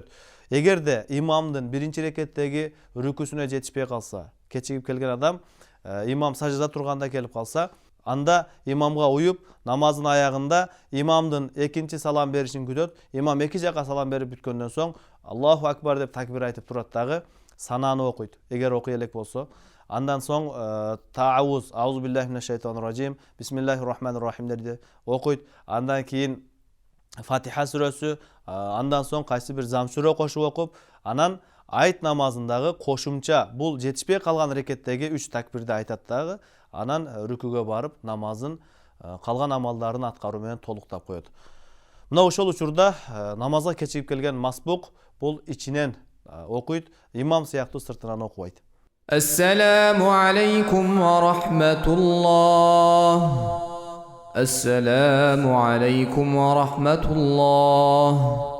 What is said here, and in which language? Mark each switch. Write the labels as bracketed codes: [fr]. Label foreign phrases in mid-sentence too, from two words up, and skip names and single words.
[ky] Эгерде имамдын биринчи рекеттеги рүкүсүнө жетишпей калса, кечигип келген адам имам саждада турганда келип калса, анда имамга уюп, намаздын аягында имамдын экинчи салам беришин күтөт. Имам эки жака салам берип бүткөндөн соң [ar] الله أكبر [ky] деп такбир айтып турат дагы, сананы окуйт. Эгер окуй элек болсо, андан соң таауз, [ar] أعوذ بالله من الشيطان الرجيم، بسم الله الرحمن الرحيم [ky] дерди окуйт. Андан кийин Фатиха сүрөсү, андан соң кайсы бир зам сүрө кошуп окуп, анан айт намазындагы кошумча бул жетишпей калган рекеттеги 3 такбирди айтат дагы, анан рүкүгө барып намазын калган амалдарын аткаруу менен толуктап коет. Мына ошол учурда намазга кечигип келген масбук бул ичинен окуйт, имам сыяктуу сыртынан окубайт. [ar] السلام عليكم ورحمة الله. السلام عليكم ورحمة الله.